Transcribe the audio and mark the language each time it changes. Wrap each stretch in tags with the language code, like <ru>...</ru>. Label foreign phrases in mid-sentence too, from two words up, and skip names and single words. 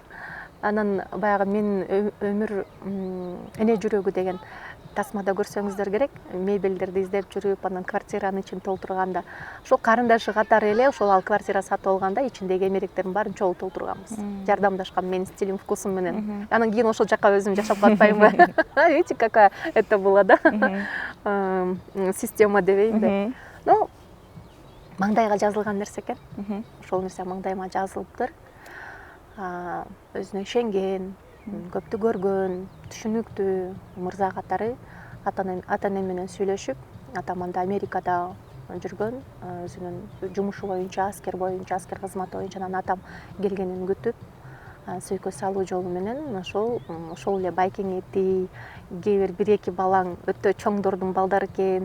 <ky>Анан баягы менин өмүр эне жүрөгү деген тасмада көрсөңүздөр керек, мебелдерди издеп жүрүп, анан квартиранын ичин толтурганда ошол карындашы катары эле ошол ал квартира сатып алганда ичиндеги эмеректердин баарын чогуу толтурганбыз. Жардамдашкан менин стилим, вкусум менен. Анан кийин ошол жака өзүм жашап катпаймынбы?</ky> <ru>Видите, какая это была, да?</ru> <ky>Система дебейинби? Ну, маңдайга жазылган нерсе экен. Ошол нерсе маңдайыма жазылыптыр. Өзүнө ишенген, көптү көргөн, түшүнүктүү мырза катары ата энем менен сүйлөшүп, атам анда Америкада жүргөн, өзүнүн жумушу боюнча, аскер кызматы боюнча, анан атам келгенин күтүп, сүйкө салуу жолу менен ошол эле байкеңети, кээ бир 1-2 балаң өтө чоңдордун балдары экен.</ky>